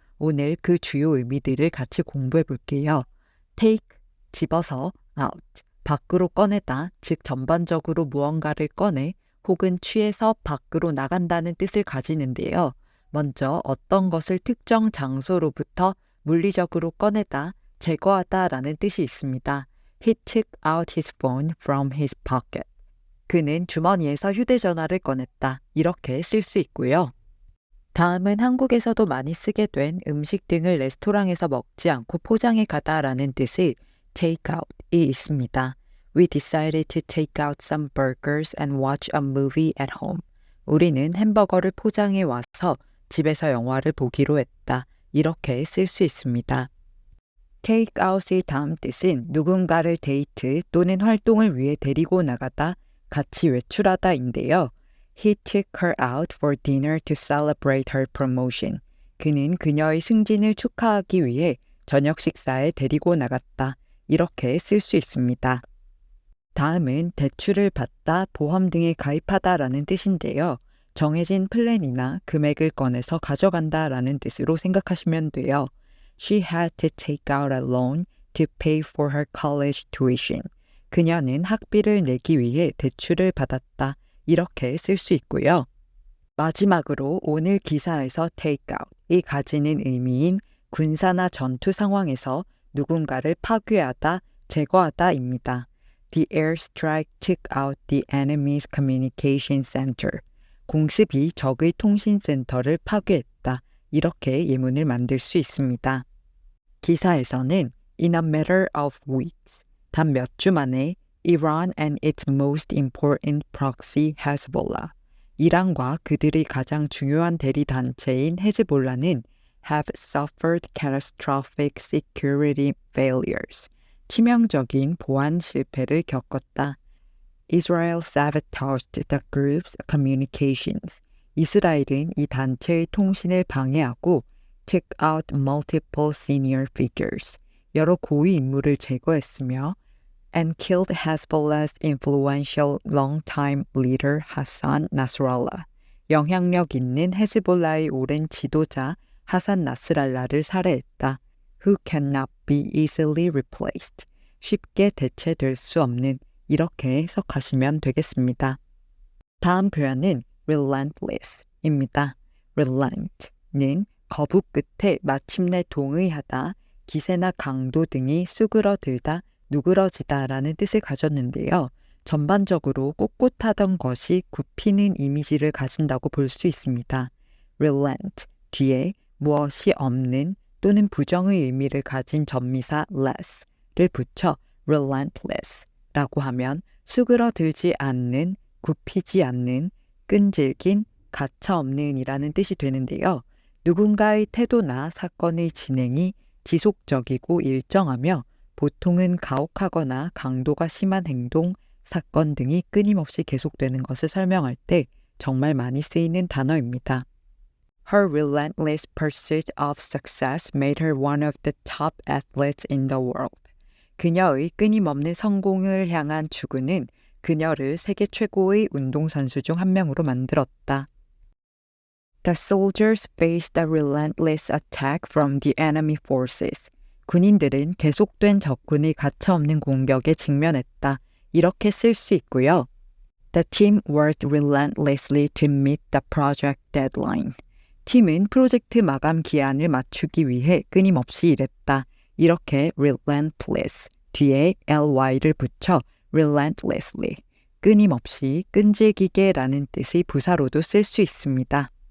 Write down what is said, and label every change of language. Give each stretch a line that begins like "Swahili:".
Korean: 오늘 그 주요 의미들을 같이 공부해 볼게요. take 집어서 out 밖으로 꺼내다 즉 전반적으로 무언가를 꺼내 혹은 취해서 밖으로 나간다는 뜻을 가지는데요. 먼저 어떤 것을 특정 장소로부터 물리적으로 꺼내다 제거하다라는 뜻이 있습니다.
English: He took out his phone from his pocket.
Korean: 그는 주머니에서 휴대전화를 꺼냈다. 이렇게 쓸 수 있고요. 다음은 한국에서도 많이 쓰게 된 음식 등을 레스토랑에서 먹지 않고 포장해 가다라는 뜻의 take out이 있습니다.
English: We decided to take out some burgers and watch a movie at home.
Korean: 우리는 햄버거를 포장해 와서 집에서 영화를 보기로 했다. 이렇게 쓸 수 있습니다. take out의 다음 뜻은 누군가를 데이트 또는 활동을 위해 데리고 나가다, 같이 외출하다인데요.
English: He took her out for dinner to celebrate her promotion.
Korean: 그는 그녀의 승진을 축하하기 위해 저녁 식사에 데리고 나갔다. 이렇게 쓸 수 있습니다. 다음은 대출을 받다, 보험 등에 가입하다라는 뜻인데요. 정해진 플랜이나 금액을 꺼내서 가져간다라는 뜻으로 생각하시면 돼요.
English: She had to take out a loan to pay for her college tuition.
Korean: 그녀는 학비를 내기 위해 대출을 받았다. 이렇게 쓸 수 있고요. 마지막으로 오늘 기사에서 take out이 가지는 의미인 군사나 전투 상황에서 누군가를 파괴하다, 제거하다입니다.
English: The airstrike took out the enemy's communication center.
Korean: 공습이 적의 통신센터를 파괴했다. 이렇게 예문을 만들 수 있습니다. 기사에서는
English: In a matter of weeks,
Korean: 단 몇 주 만에
English: Iran and its most important proxy Hezbollah,
Korean: 이란과 그들의 가장 중요한 대리 단체인 헤즈볼라는
English: have suffered catastrophic security failures,
Korean: 치명적인 보안 실패를 겪었다.
English: Israel sabotaged the group's communications.
Korean: 이스라엘은 이 단체의 통신을 방해하고
English: took out multiple senior figures,
Korean: 여러 고위 인물을 제거했으며
English: and killed Hezbollah's influential longtime leader Hassan Nasrallah.
Korean: 영향력 있는 헤즈볼라의 오랜 지도자 하산 나스랄라를 살해했다.
English: Who cannot be easily replaced.
Korean: 쉽게 대체될 수 없는, 이렇게 해석하시면 되겠습니다. 다음 표현은 relentless입니다. relent는 거북 끝에 마침내 동의하다, 기세나 강도 등이 수그러들다, 누그러지다라는 뜻을 가졌는데요. 전반적으로 꼿꼿하던 것이 굽히는 이미지를 가진다고 볼 수 있습니다. relent, 뒤에 무엇이 없는 또는 부정의 의미를 가진 전미사 less를 붙여 relentless라고 하면 수그러들지 않는, 굽히지 않는, 끈질긴, 가차없는이라는 뜻이 되는데요. 누군가의 태도나 사건의 진행이 지속적이고 일정하며 보통은 가혹하거나 강도가 심한 행동, 사건 등이 끊임없이 계속되는 것을 설명할 때 정말 많이 쓰이는 단어입니다.
English: Her relentless pursuit of success made her one of the top athletes in the world.
Korean: 그녀의 끊임없는 성공을 향한 추구는 그녀를 세계 최고의 운동선수 중 한 명으로 만들었다.
English: The soldiers faced a relentless attack from the enemy forces.
Korean: 군인들은 계속된 적군의 가차없는 공격에 직면했다. 이렇게 쓸 수 있고요.
English: The team worked relentlessly to meet the project deadline.
Korean: 팀은 프로젝트 마감 기한을 맞추기 위해 끊임없이 일했다. 이렇게 relentless 뒤에 ly를 붙여 relentlessly, 끊임없이, 끈질기게라는 뜻의 부사로도 쓸 수 있습니다.